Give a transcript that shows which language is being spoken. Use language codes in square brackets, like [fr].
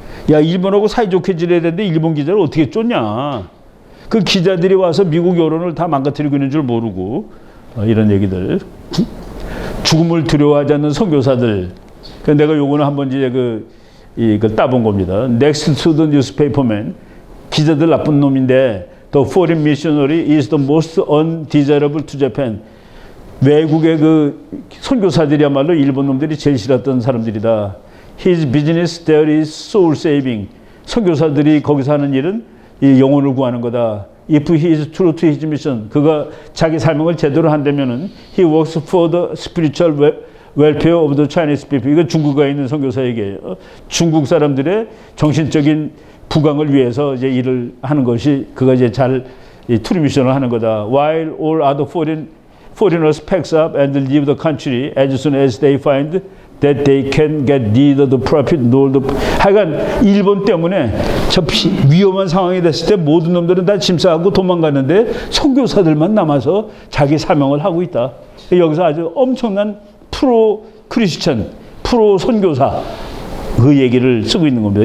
[ko] 야, 일본하고 사이좋게 지내야 되는데 일본 기자를 어떻게 쫓냐. 그 기자들이 와서 미국 여론을 다 망가뜨리고 있는 줄 모르고 이런 얘기들. 죽음을 두려워하지 않는 선교사들. 내가 요거는 한번 이제 이걸 따본 겁니다. [en] Next to the newspaperman. [ko] 기자들 나쁜 놈인데 [en] The foreign missionary is the most undesirable to Japan. [ko] 외국의 그 선교사들이야말로 일본 놈들이 제일 싫었던 사람들이다. [en] His business there is soul saving. [ko] 선교사들이 거기서 하는 일은 이 영혼을 구하는 거다. [en] If he is true to his mission, [ko] 그가 자기 사명을 제대로 한다면은 [en] he works for the spiritual welfare of the Chinese people. [ko] 이건 중국에 있는 선교사 얘기예요. 중국 사람들의 정신적인 부강을 위해서 이제 일을 하는 것이 그가 이제 잘 트루 미션을 하는 거다. [en] While all other foreigners packs up and leave the country as soon as they find that they can get neither the profit nor the. [ko] 하여간 일본 때문에 저 위험한 상황이 됐을 때 모든 놈들은 다 짐 싸고 도망갔는데 선교사들만 남아서 자기 사명을 하고 있다. 여기서 아주 엄청난 프로 크리스천, 프로 선교사 그 얘기를 쓰고 있는 겁니다.